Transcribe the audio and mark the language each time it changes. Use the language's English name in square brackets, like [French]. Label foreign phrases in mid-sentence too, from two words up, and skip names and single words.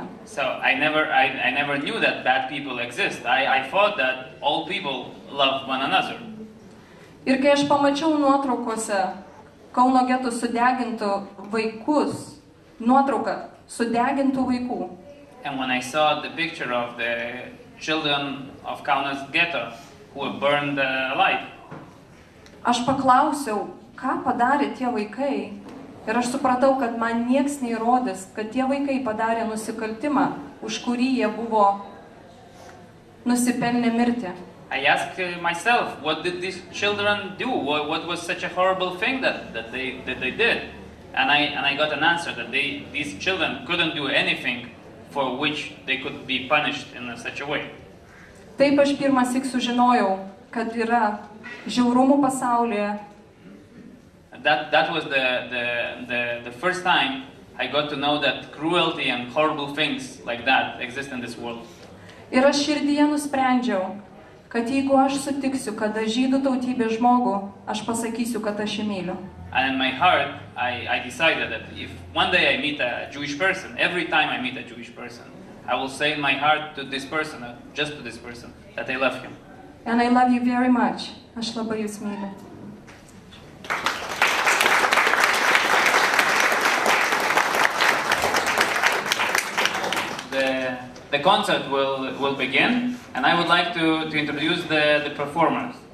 [English] So I never knew that bad people exist. I thought that all people love one another. [Lithuanian] Ir kai aš pamačiau nuotraukose Kauno getų sudegintų vaikus, nuotrauką sudegintų vaikų. [English] And when I saw the picture of the children of Kaunas ghetto who were burned alive, [Lithuanian] aš paklausiau, ką padarė tie vaikai. Ir aš supratau, kad man nieks neįrodys, kad tie vaikai padarė nusikaltimą, už kurį jie buvo nusipelnę mirti. [English] I asked myself, what did these children do? What was such a horrible thing that they did? And I got an answer that these children couldn't do anything for which they could be punished in such a way. [Lithuanian] Taip aš pirmąsyk sužinojau, kad yra žiaurumų pasaulyje. [English] That was the first time I got to know that cruelty and horrible things like that exist in this world. [Lithuanian] Ir aš širdyje nusprendžiau, kad jeigu aš sutiksiu, kada žydų tautybės žmogų, aš pasakysiu, kad aš jį myliu. [English] And in my heart, I decided that if one day I meet a Jewish person, every time I meet a Jewish person, I will say in my heart to this person, just to this person, that I love him. And I love you very much. [Lithuanian] Aš labai jūs myliu. [English] The concert will begin, and I would like to introduce the performers.